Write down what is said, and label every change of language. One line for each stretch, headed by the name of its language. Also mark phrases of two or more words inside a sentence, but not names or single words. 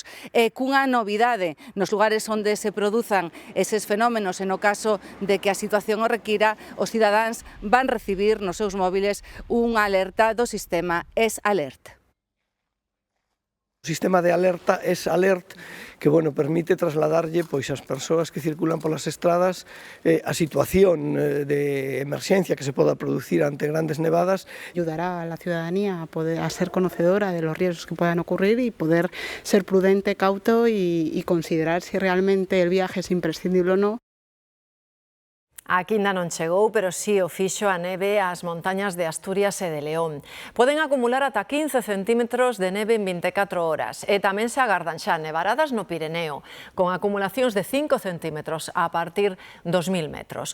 Galician: E cunha novidade, nos lugares onde se produzan eses fenómenos, e no caso de que a situación o requira, os cidadáns van recibir nos seus móviles unha alerta do sistema S-Alert. O sistema de alerta S-Alert que permite trasladarlle ás persoas que circulan polas estradas a situación de emerxencia que se poda producir ante grandes nevadas.
Spanish: Ayudará a la ciudadanía a ser conocedora de los riesgos que puedan ocurrir y poder ser prudente, cauto y considerar si realmente el viaje es imprescindible o no.
Galician: Aquí ainda non chegou, pero sí o fixo a neve ás montañas de Asturias e de León. Poden acumular ata 15 centímetros de neve en 24 horas e tamén se agardan xa nevaradas no Pirineo, con acumulacións de 5 centímetros a partir dos 1000 metros.